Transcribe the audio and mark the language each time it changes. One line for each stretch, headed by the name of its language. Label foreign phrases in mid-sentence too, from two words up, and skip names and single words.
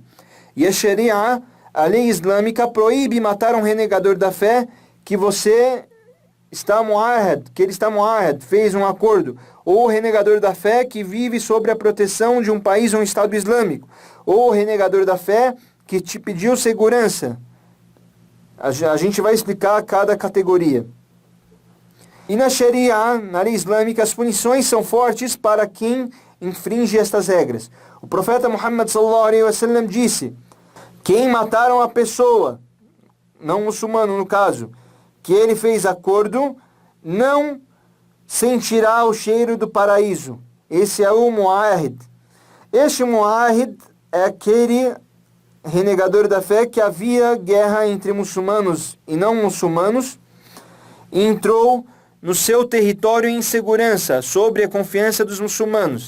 Portuguese: E a Sharia, a lei islâmica, proíbe matar um renegador da fé que ele está mu'ahad, fez um acordo, ou o renegador da fé que vive sob a proteção de um país ou um Estado islâmico, ou o renegador da fé que te pediu segurança. A gente vai explicar cada categoria. E na Sharia, na lei islâmica, as punições são fortes para quem infringe estas regras. O profeta Muhammad
Arabic: صلى الله عليه وسلم
Portuguese: disse: quem matar uma pessoa, não muçulmano no caso, que ele fez acordo, não sentirá o cheiro do paraíso. Esse é o mu'ahid. Este mu'ahid é aquele renegador da fé que havia guerra entre muçulmanos e não muçulmanos e entrou no seu território em segurança, sobre a confiança dos muçulmanos.